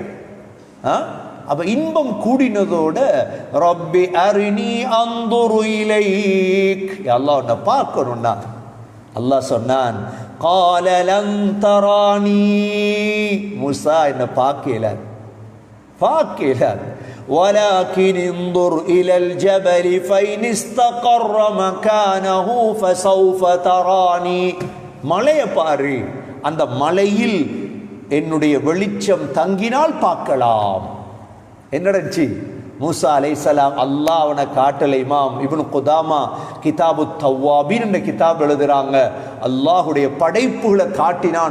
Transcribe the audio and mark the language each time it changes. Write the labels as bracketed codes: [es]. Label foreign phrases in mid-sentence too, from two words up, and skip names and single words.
[ta] அப்ப இன்பம் கூடினதோட [ar] رب أرني أنظر إليك, [ta] அல்லாஹ் உன்னை பார்க்கணும்னா. அல்லாஹ் சொன்னான், [ar] قال لن تراني, [ta] மூசா என்ன பார்க்கல, [ar] ولكن انظر إلى الجبل فإن استقر مكانه فسوف تراني. [ta] மலையை பாரு, அந்த மலையில் என்னுடைய வெளிச்சம் தங்கினால் பார்க்கலாம். என்னடச்சு? மூசா அலைஹிஸ்ஸலாம் அல்லாஹ் அவனை காட்டலை. இமாம் இப்னு குதாமா கிதாபு தவ்வாபீன் என்ற கிதாப் எழுதுறாங்க, அல்லாஹுடைய படைப்புகளை காட்டினான்.